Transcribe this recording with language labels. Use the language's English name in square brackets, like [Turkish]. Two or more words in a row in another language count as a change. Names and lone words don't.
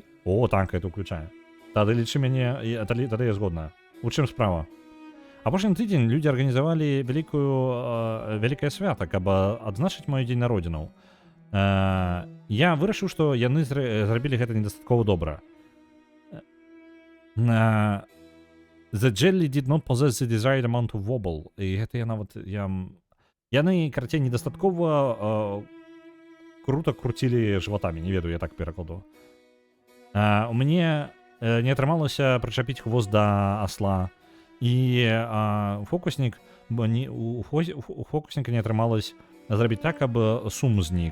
[Belarusian] О, так, гэта ўключае. Тады лічы мяне, тады я згодна. У чым справа? Апошні тыдзень людзі арганізавалі вялікае свята, каб адзначыць мой дзень народзінаў. Я вырашыў, што яны зрабілі гэта недастаткова добра. [English] The jelly did not possess the desired amount of wobble. [Belarusian] І гэта яны, карацей, недастаткова круто крутілі жыватамі, не ведаю, я так перакладу. У мяне не атрымалася прычапіць хвост да асла. І у фокусніка не атрымалось зрабіць так, каб сум знік.